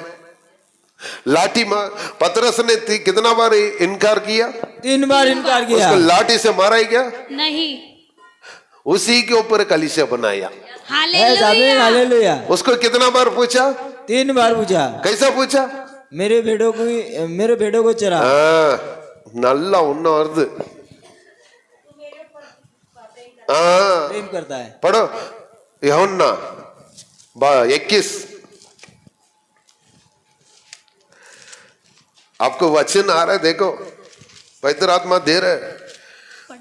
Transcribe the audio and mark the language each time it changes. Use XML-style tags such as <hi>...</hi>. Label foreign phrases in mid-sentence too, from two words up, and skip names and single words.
<hi>लाठी पतरस ने कितना बार इनकार किया? 3 बार इनकार किया। उसको लाठी से मारा ही क्या? नहीं, उसी के ऊपर कलीसिया बनाया। हालेलुया। हालेलुया। उसको कितना बार पूछा? 3 बार पूछा। कैसा पूछा? मेरे भेड़ों को चरा।</hi> <ta>நல்லா உன்ன வருது।</ta> <hi>प्रेम करता है। पढ़ो यूहन्ना 21। आपको वचन आ रहा है, देखो पवित्र आत्मा दे रहा है।</hi>